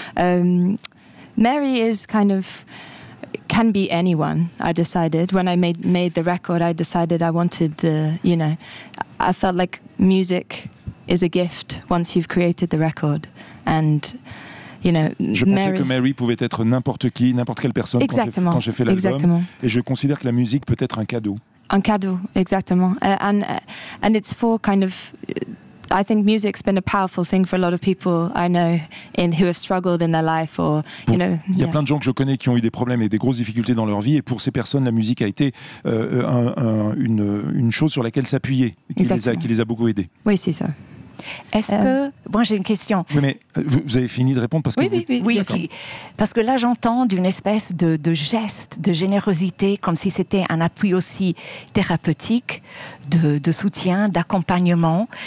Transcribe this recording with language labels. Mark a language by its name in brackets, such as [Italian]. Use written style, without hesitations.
[English] Mary is kind of can be anyone. I decided when I made the record, I decided I wanted the, you know, I felt like music is a gift once you've created the record and. You know, [French] je pensais que Mary pouvait être n'importe qui, n'importe quelle personne. Exactement. Quand j'ai fait l'album. Exactement. Et je considère que la musique peut être un cadeau. Un cadeau, exactement. [English] And it's for kind of, I think music's been a powerful thing for a lot of people I know in who have struggled in their life or you know. [French] Il y a plein de gens que je connais qui ont eu des problèmes et des grosses difficultés dans leur vie, et pour ces personnes la musique a été une chose sur laquelle s'appuyer, qui les a beaucoup aidés. Oui, c'est ça. Est-ce que... Moi, j'ai une question. Oui, mais vous avez fini de répondre parce que... Oui. Parce que là, j'entends d'une espèce de geste, de générosité, comme si c'était un appui aussi thérapeutique, de soutien, d'accompagnement.